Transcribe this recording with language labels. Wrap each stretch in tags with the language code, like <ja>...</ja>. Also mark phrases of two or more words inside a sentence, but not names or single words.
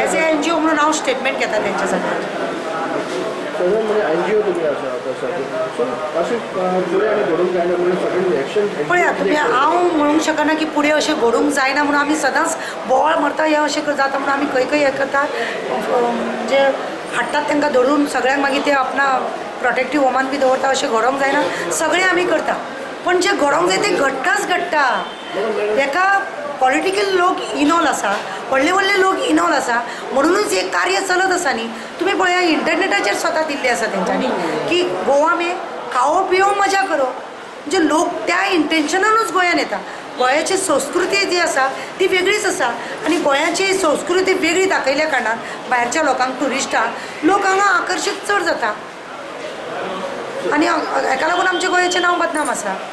<en>as a NGO</en> <kok>म्हणून हांव स्टेटमेंट घेता तेंच्या सगळ्यांचे। पळया तुमी, हांव म्हणूंक शकना की फुडें अशें घडूंक जायना म्हणून आमी सदांच बोवाळ मारता हें अशें जाता म्हणून आमी खंय हें करता, म्हणजे हाडटात तांकां धरून सगळ्यांक मागीर ते आपणा प्रोटेक्टीव होमान बी दवरता, अशें घडोवंक जायना, सगळें आमी करता। पण जें घडोवंक जाय तें घडटाच घडटा। ताका पॉलिटिकल लोक इनवॉल्व आसा, व्हडले लोक इनवॉल्व आसा, म्हणूनच एक कार्य चलत आसा न्ही। तुमी पळया इंटरनेटाचेर स्वता दिल्लें आसा तेंच्यांनी की</kok> <hi>गोवा में खाओ पिओ मजा करो,</hi> <kok>म्हणजे लोक त्या इंटेन्शनानूच गोंयान येता। गोंयाची संस्कृती जी आसा ती वेगळीच आसा आनी गोंयाची संस्कृती वेगळी दाखयल्या कारणान भायरच्या लोकांक, टुरिस्टांक लोक हांगा आकर्शीत चड जाता आनी हेका लागून आमच्या गोंयाचें नांव बदनाम आसा।</kok>